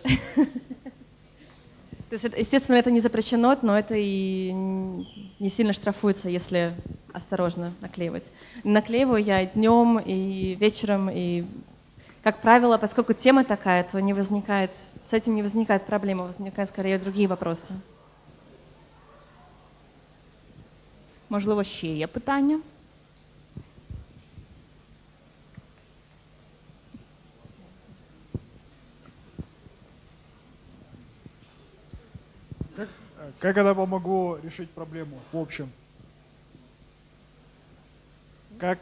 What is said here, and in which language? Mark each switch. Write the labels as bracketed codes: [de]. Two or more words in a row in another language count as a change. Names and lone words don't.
[ru] То есть, естественно, это не запрещено, но это и не сильно штрафуется, если осторожно наклеивать. Наклеиваю я и днем, и вечером, и, как правило, поскольку тема такая, то с этим не возникает проблема, возникают скорее другие вопросы. [uk] Можливо, ще є питання? [ru] Как это помогло решить проблему в общем? Я повторю вопрос.